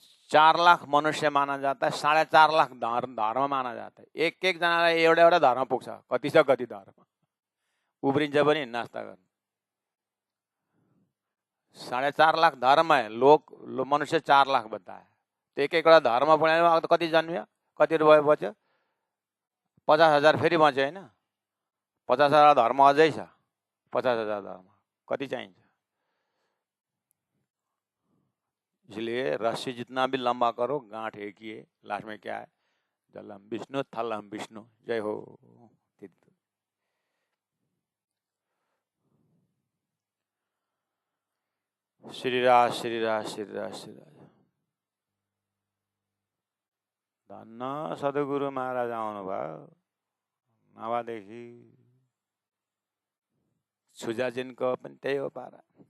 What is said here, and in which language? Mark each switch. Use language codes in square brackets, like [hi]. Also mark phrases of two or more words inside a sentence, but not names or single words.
[hi] 4 लाख मनुष्य माना जाता है, 4.5 लाख धर्म माना जाता है। [ne] एक एक जनालाई एउटा एउटा धर्म पुग्छ, कति छ कति धर्म उब्रिन्छ पनि नास्ता गर्नु। [hi] 4.5 लाख धर्म है, मनुष्य 4 लाख बताए। [ne] तो एक एकवटा धर्म पुग्यो, कति जन्मियो, कति रुपियाँ बच्यो, 50,000 फेरि बच्यो होइन। 50,000 धर्म अझै छ, 50,000 धर्म कति चाहिन्छ। [hi] इसलिए रस्सी जितना भी लंबा करो, गांठ एक ही है। लास्ट में क्या है, [sa] जलम विष्णु थलम विष्णु, जय हो। श्रीराज श्रीराज श्रीराज श्रीराज। [ne] धन्न सद्गुरु महाराज आउनुभयो, नभएदेखि सुजाजिनको पनि त्यही हो पारा।